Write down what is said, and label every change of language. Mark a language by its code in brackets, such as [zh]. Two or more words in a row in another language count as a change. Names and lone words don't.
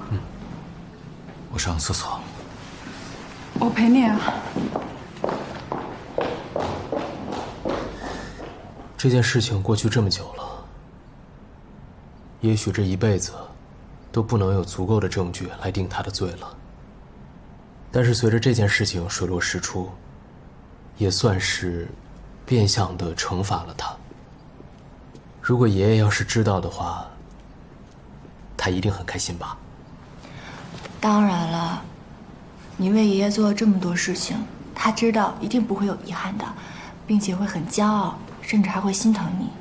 [zh] 我上廁所。我陪你啊。這件事情過去這麼久了，也許這一輩子都不能有足夠的證據來定他的罪了。但是隨着這件事情水落石出，也算是變相的懲罰了他。如果爺爺要是知道的話，他一定很開心吧？當然了，你為爺爺做了這麼多事情，他知道一定不會有遺憾的，並且會很驕傲，甚至還會心疼你。